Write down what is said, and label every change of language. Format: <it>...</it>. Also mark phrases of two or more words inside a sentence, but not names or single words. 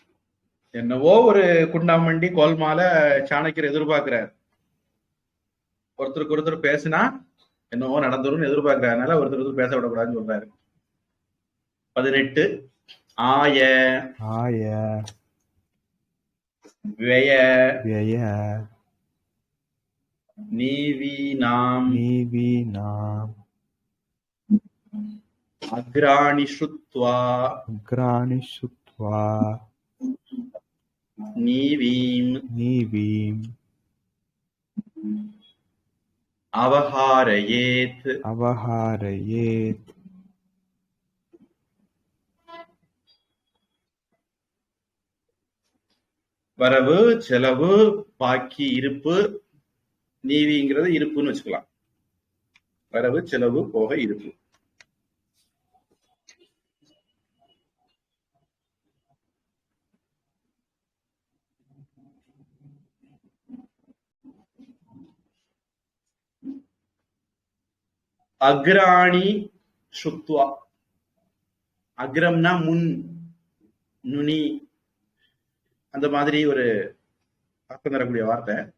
<ta>என்னவோ ஒரு குண்டாமண்டி கோல்மால சாணக்கியர் எதிர்பார்க்கிறார். ஒருத்தருக்கு ஒருத்தர் பேசினா என்னவோ நடந்துரும் எதிர்பார்க்கறதுனால ஒருத்தர் பேச விடக்கூடாதுன்னு சொல்றாரு.</ta> <sa>18 ஆய ஆய व्यय व्यय नीवीनाम् नीवीनाम् अग्राणि श्रुत्वा अग्राणि श्रुत्वा नीवीम् नीवीम् अवहारयेत् अवहारयेत्</sa> <ta>வரவு செலவு பாக்கி இருப்பு நீவிங்கிறது இருப்புன்னு வச்சுக்கலாம். வரவு செலவு போக இருப்பு.</ta> <sa>अग्राणि श्रुत्वा,</sa> <ta>அக்ரம்னா முன், நுனி, அந்த மாதிரி ஒரு அர்த்தம் தரக்கூடிய வார்த்தை.</ta>